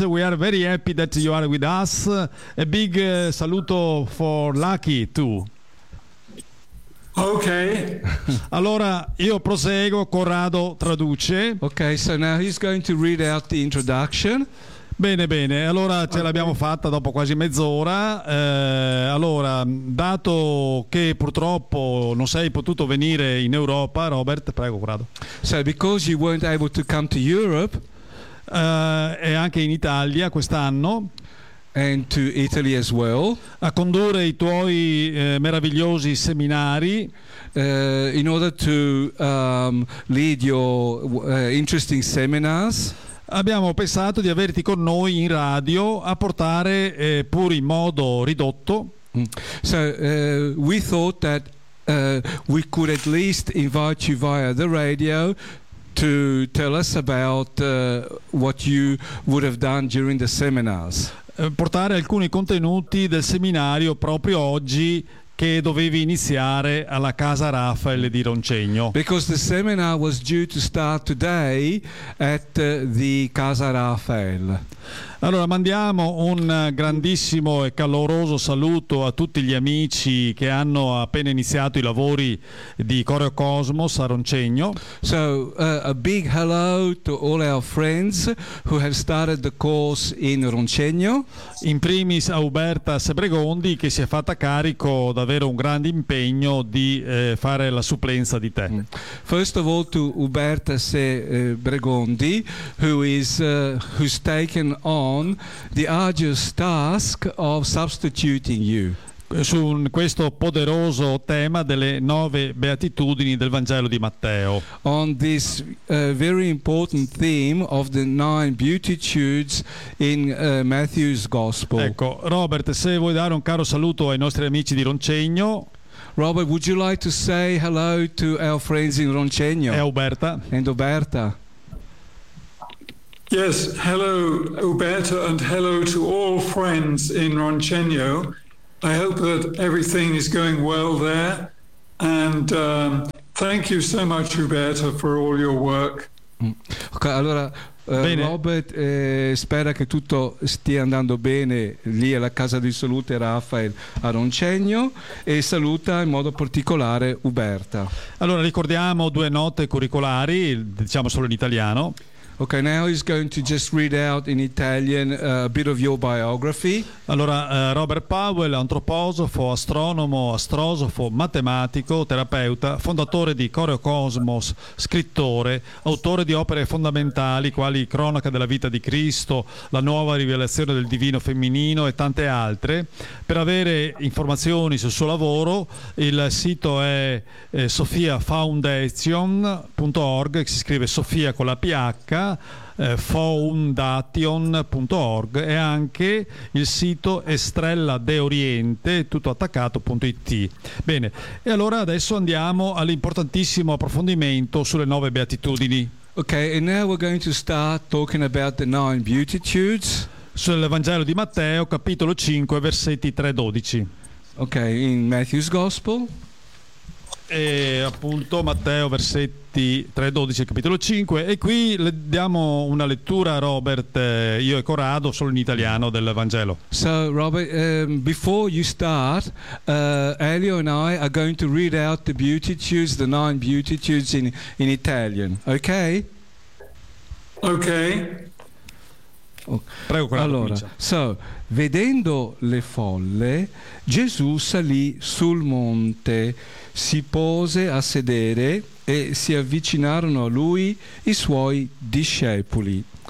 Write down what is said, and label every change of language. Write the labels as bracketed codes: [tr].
[en] We are very happy that you are with us. A big saluto for Lucky, too. Ok. [it] Allora io proseguo, Corrado traduce. [en] Ok, so now he's going to read out the introduction. [it] Bene, allora ce l'abbiamo fatta dopo quasi mezz'ora. Allora, dato che purtroppo non sei potuto venire in Europa, Robert, prego Corrado. [en] So because you weren't able to come to Europe, [it] e anche in Italia quest'anno, [en] and to Italy as well, [it] a condurre i tuoi meravigliosi seminari, [en] in order to lead your interesting seminars, [it] abbiamo pensato di averti con noi in radio a portare pur in modo ridotto. [en] So we thought that we could at least invite you via the radio to tell us about what you would have done during the seminars. [it] Portare alcuni contenuti del seminario proprio oggi che dovevi iniziare alla Casa Raffaele di Roncegno. [en] Because the seminar was due to start today at the Casa Raffaele. [it] Allora mandiamo un grandissimo e caloroso saluto a tutti gli amici che hanno appena iniziato i lavori di Coreo Cosmos a Roncegno. [en] So a big hello to all our friends who have started the course in Roncegno. [it] In primis a Uberta Sebregondi, che si è fatta carico davvero un grande impegno di fare la supplenza di te. [en] First of all to Uberta Sebregondi, who's taken on the arduous task of substituting you. [it] Su questo poderoso tema delle nove beatitudini del Vangelo di Matteo. [en] On this very important theme of the nine beatitudes in Matthew's Gospel. [it] Ecco, Robert, se vuoi dare un caro saluto ai nostri amici di Roncegno. [en] Robert, would you like to say hello to our friends in Roncegno? [it] E Uberta. [en] And Uberta. Yes, hello Uberta and hello to all friends in Roncegno. I hope that everything is going well there, and thank you so much Uberta for all your work. [it] Ok, allora Robert spera che tutto stia andando bene lì alla casa di salute Raffaele a Roncegno e saluta in modo particolare Uberta. Allora ricordiamo due note curricolari, diciamo solo in italiano. [en] Okay, now he's going to just read out in Italian a bit of your biography. [it] Allora, Robert Powell, antroposofo, astronomo, astrosofo, matematico, terapeuta, fondatore di Coreo Cosmos, scrittore, autore di opere fondamentali quali Cronaca della vita di Cristo, La nuova rivelazione del divino femminino e tante altre. Per avere informazioni sul suo lavoro, il sito è sofiafoundation.org, che si scrive Sofia con la PH, foundation.org, e anche il sito Estrella de Oriente tutto attaccato.it. Bene, e allora adesso andiamo all'importantissimo approfondimento sulle nove beatitudini. [en] Ok, and now we're going to start talking about the nine beatitudes. [it] Sul Vangelo di Matteo, capitolo 5, versetti 3-12. [en] Ok, in Matthew's Gospel. [it] E appunto Matteo versetti 3-12 capitolo 5, e qui le diamo una lettura a Robert, io e Corrado, solo in italiano del Vangelo. [en] So Robert, before you start, Elio and I are going to read out the beatitudes, the nine beatitudes in Italian. Ok. [it] Prego Corrado. Allora, so vedendo le folle Gesù salì sul monte, si pose a sedere e si avvicinarono a lui i suoi discepoli.